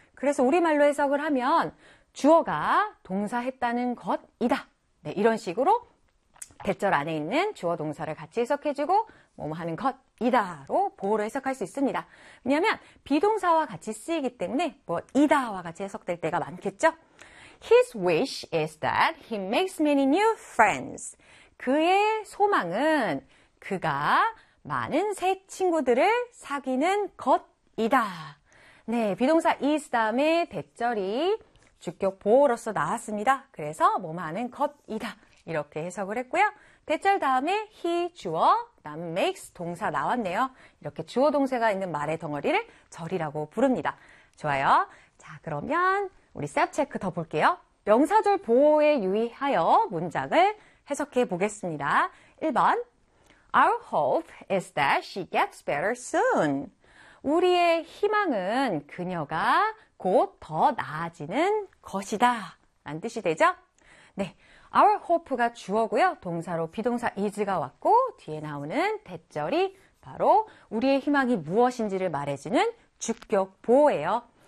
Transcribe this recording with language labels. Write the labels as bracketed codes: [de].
[ko] 그래서 우리말로 해석을 하면 주어가 동사했다는 것이다. 네, 이런 식으로 대절 안에 있는 주어 동사를 같이 해석해주고 뭐뭐 하는 것이다로 보어로 해석할 수 있습니다. 왜냐하면 비동사와 같이 쓰이기 때문에 뭐이다와 같이 해석될 때가 많겠죠? [en] His wish is that he makes many new friends. [ko] 그의 소망은 그가 많은 새 친구들을 사귀는 것이다. 네, 비동사 is 다음에 대절이 주격 보어로서 나왔습니다. 그래서 뭐뭐 하는 것이다. 이렇게 해석을 했고요. 대절 다음에 he 주어, 다음 makes 동사 나왔네요. 이렇게 주어 동사가 있는 말의 덩어리를 절이라고 부릅니다. 좋아요. 자, 그러면 우리 self 체크 더 볼게요. 명사절 보호에 유의하여 문장을 해석해 보겠습니다. 1번. [en] Our hope is that she gets better soon. [ko] 우리의 희망은 그녀가 곧더 나아지는 것이다. 라는 뜻이 되죠? 네. [en] Our hope [ko] 가 주어고요. 동사로 비동사 is가 왔고 뒤에 나오는 대절이 바로 우리의 희망이 무엇인지를 말해주는 주격 보어예요.